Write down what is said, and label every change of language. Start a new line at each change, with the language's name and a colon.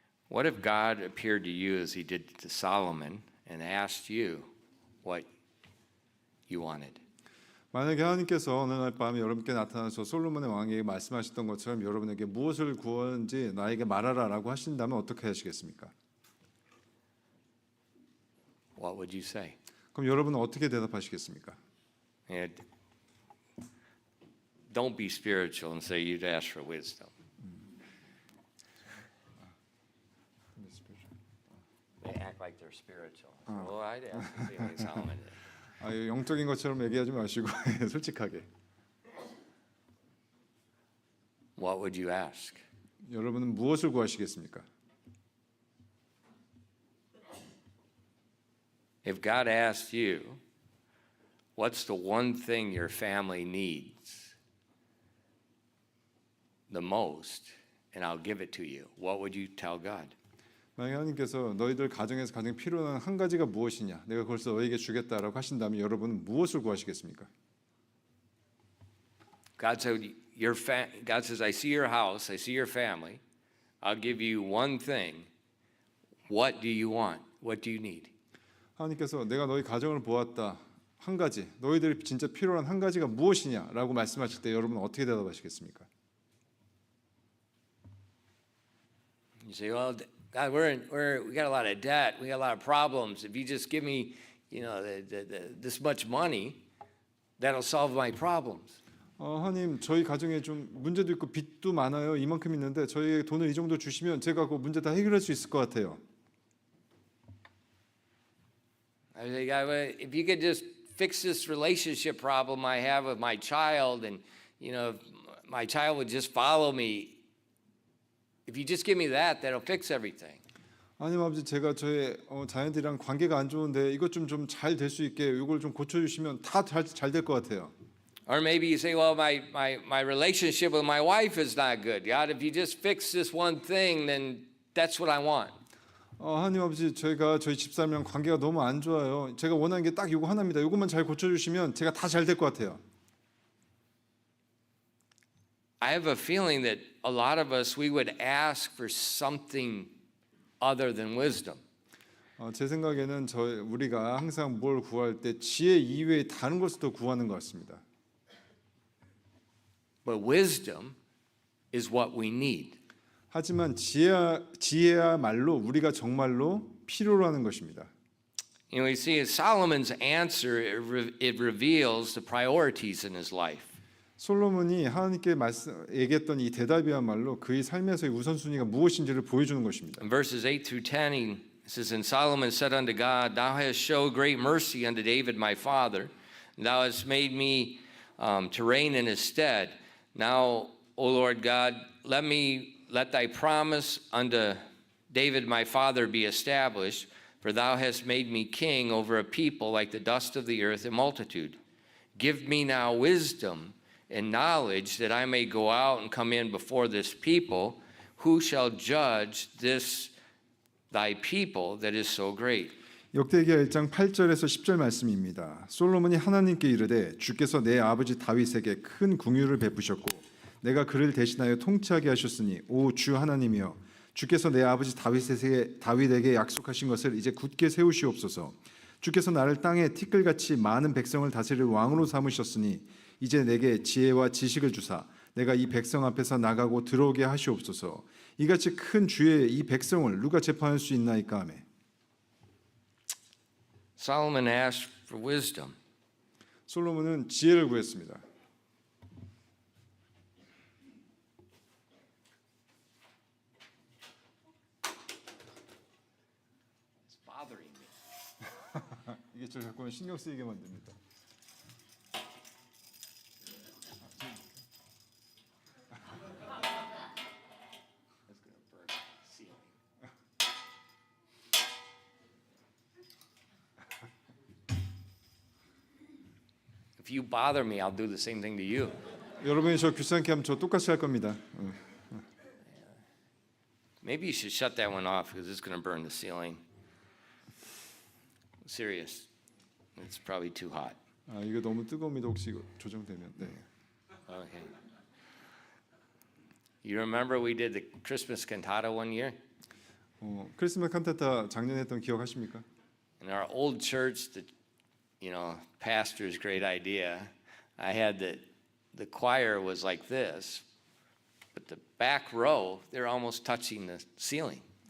English: What if God appeared to you as he did to Solomon and asked you what you wanted?
Korean: 만약에 하나님께서 어느 날 밤에 여러분께 나타나서 솔로몬의 왕에게 말씀하셨던 것처럼 여러분에게 무엇을 구하는지 나에게 말하라라고 하신다면 어떻게 하시겠습니까?
English: What would you say?
Korean: 그럼 여러분은 어떻게 대답하시겠습니까?
English: And don't be spiritual and say you'd ask for wisdom. They act like they're spiritual. Well, I'd ask the same way Solomon did.
Korean: 영적인 것처럼 얘기하지 마시고 솔직하게.
English: What would you ask?
Korean: 여러분은 무엇을 구하시겠습니까?
English: If God asked you, what's the one thing your family needs the most, and I'll give it to you, what would you tell God?
Korean: 만약에 하나님께서 너희들 가정에서 가장 필요한 한 가지가 무엇이냐, 내가 그걸 너희에게 주겠다라고 하신다면 여러분은 무엇을 구하시겠습니까?
English: God says, I see your house, I see your family. I'll give you one thing. What do you want? What do you need?
Korean: 하나님께서 내가 너희 가정을 보았다. 한 가지, 너희들이 진짜 필요한 한 가지가 무엇이냐라고 말씀하실 때 여러분은 어떻게 대답하시겠습니까?
English: You say, well, God, we got a lot of debt, we got a lot of problems. If you just give me, this much money, that'll solve my problems.
Korean: 하나님, 저희 가정에 좀 문제도 있고 빚도 많아요. 이만큼 있는데 저희에게 돈을 이 정도 주시면 제가 그 문제 다 해결할 수 있을 것 같아요.
English: I say, God, if you could just fix this relationship problem I have with my child, and if my child would just follow me. If you just give me that, that'll fix everything.
Korean: 하나님 아버지, 제가 저의 자녀들이랑 관계가 안 좋은데 이것 좀 잘 될 수 있게 이걸 좀 고쳐주시면 다 잘 될 것 같아요.
English: Or maybe you say, well, my relationship with my wife is not good. God, if you just fix this one thing, then that's what I want.
Korean: 하나님 아버지, 저희 집사람이랑 관계가 너무 안 좋아요. 제가 원하는 게 딱 이거 하나입니다. 이것만 잘 고쳐주시면 제가 다 잘 될 것 같아요.
English: I have a feeling that a lot of us, we would ask for something other than wisdom.
Korean: 제 생각에는 우리가 항상 뭘 구할 때 지혜 이외의 다른 것을 더 구하는 것 같습니다.
English: But wisdom is what we need.
Korean: 하지만 지혜야말로 우리가 정말로 필요로 하는 것입니다.
English: We see Solomon's answer, it reveals the priorities in his life.
Korean: 솔로몬이 하나님께 얘기했던 이 대답이야말로 그의 삶에서의 우선순위가 무엇인지를 보여주는 것입니다.
English: In verses 8 through 10, he says, And Solomon said unto God, Thou hast showed great mercy unto David my father, and thou hast made me to reign in his stead. Now, O Lord God, let thy promise unto David my father be established, for thou hast made me king over a people like the dust of the earth in multitude. Give me now wisdom and knowledge that I may go out and come in before this people. Who shall judge this thy people that is so great?
Korean: 역대기하 1장 8절에서 10절 말씀입니다. 솔로몬이 하나님께 이르되 주께서 내 아버지 다윗에게 큰 궁유를 베푸셨고 내가 그를 대신하여 통치하게 하셨으니 오 주 하나님이여 주께서 내 아버지 다윗에게 약속하신 것을 이제 굳게 세우시옵소서. 주께서 나를 땅에 티끌같이 많은 백성을 다스릴 왕으로 삼으셨으니 이제 내게 지혜와 지식을 주사 내가 이 백성 앞에서 나가고 들어오게 하시옵소서. 이같이 큰 주의 이 백성을 누가 재판할 수 있나이까 하며.
English: Solomon asked for wisdom.
Korean: 솔로몬은 지혜를 구했습니다.
English: It's bothering me.
Korean: 이게 저 자꾸 신경 쓰이게 만듭니다.
English: It's going to burn the ceiling. If you bother me, I'll do the same thing to you.
Korean: 여러분이 저 귀찮게 하면 저 똑같이 할 겁니다.
English: Maybe you should shut that one off because it's going to burn the ceiling. Serious. It's probably too hot.
Korean: 이거 너무 뜨거웁니다. 혹시 이거 조정되면. 네.
English: Okay. You remember we did the Christmas cantata one year?
Korean: 크리스마스 칸타타 작년에 했던 기억하십니까?
English: In our old church, pastor's great idea. I had the choir was like this, but the back row, they're almost touching the ceiling.